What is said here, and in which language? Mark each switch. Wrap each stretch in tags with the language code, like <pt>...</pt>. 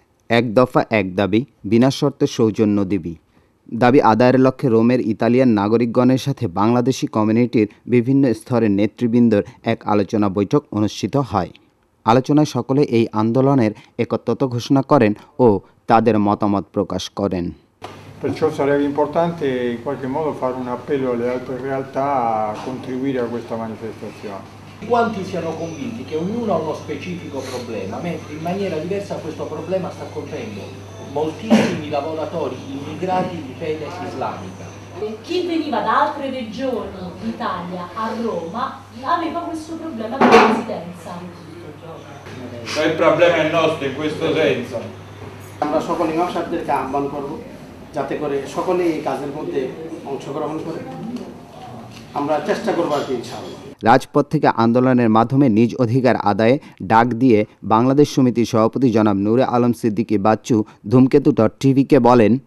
<bn>এক দফা এক দাবি, বিনা শর্তে সৌজন্য দিবি। দাবি আদায়ের লক্ষ্যে রোমের ইতালিয়ান নাগরিকগণের সাথে বাংলাদেশি কমিউনিটির বিভিন্ন স্তরের নেতৃবৃন্দর এক আলোচনা বৈঠক অনুষ্ঠিত হয়। আলোচনায় সকলে এই আন্দোলনের একত্রতা ঘোষণা করেন ও তাদের মতামত প্রকাশ করেন।</bn> <it>Perciò sarebbe importante in qualche modo fare un appello alle altre realtà a contribuire a questa manifestazione. Quanti siano convinti che ognuno ha uno specifico problema, mentre in maniera diversa questo problema sta colpendo moltissimi lavoratori immigrati di fede islamica. Chi veniva da altre regioni d'Italia a Roma aveva questo problema di residenza. Il problema è nostro in questo senso.</it> <bn>আমরা সকল ইমাম সাহেবদেরকে আহ্বান করব যাতে করে সকলে এই কাজের মধ্যে অংশগ্রহণ করে। আমরা চেষ্টা করব আর কি ইনশাআল্লাহ। রাজপথ থেকে আন্দোলনের মাধ্যমে নিজ অধিকার আদায়ে ডাক দিয়ে বাংলাদেশ সমিতির সভাপতি জনাব নূরে আলম সিদ্দিকী বাচ্চু ধূমকেতু.টিভিকে বলেন,</bn>